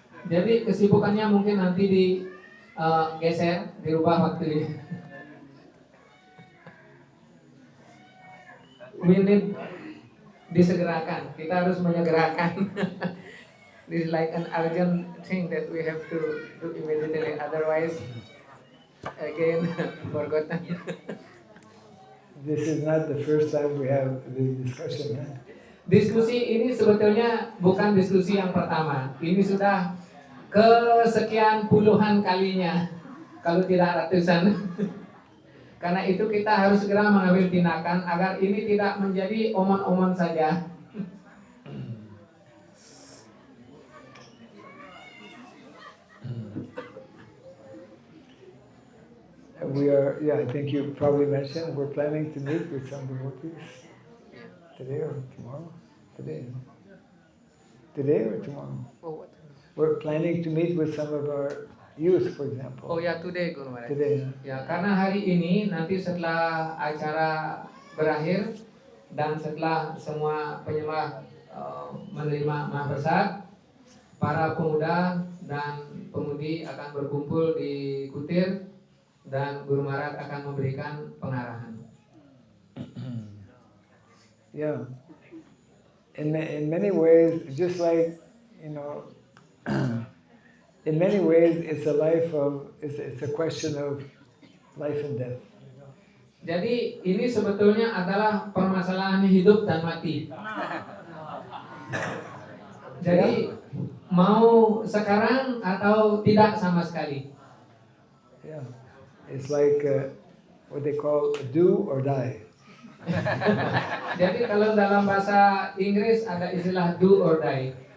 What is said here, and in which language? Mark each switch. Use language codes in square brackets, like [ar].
[id] Jadi kesibukannya mungkin nanti digeser, dirubah waktunya. [en] We need [id] disegerakan. Kita harus menyegerakan. [en] This is like an urgent thing that we have to do immediately. Otherwise, again, forgotten. This is not the first time we have this discussion. [id] Diskusi ini sebetulnya bukan diskusi yang pertama. Ini sudah kesekian puluhan kalinya, kalau tidak ratusan. Karena itu kita harus segera mengambil tindakan agar ini tidak menjadi omon-omon saja. [en] I think you probably mentioned, we're planning to meet with some devotees today or tomorrow. Today or tomorrow. Oh, what? We're planning to meet with some of our youth, for example. Oh ya, today Guru Maharaj. Today. [id] Ya, karena hari ini nanti setelah acara berakhir dan setelah semua penyembah menerima mahaprasad, para pemuda dan pemudi akan berkumpul di kutir dan Guru Maharaj akan memberikan pengarahan. [en] Yeah. In many ways, just like, in many ways, it's a question of life and death. [id] Jadi ini sebetulnya adalah permasalahan hidup dan mati. Jadi mau sekarang atau tidak sama sekali. [en] Yeah, it's like what they call do or die. [id] Jadi kalau dalam bahasa Inggris ada istilah [en] do or die.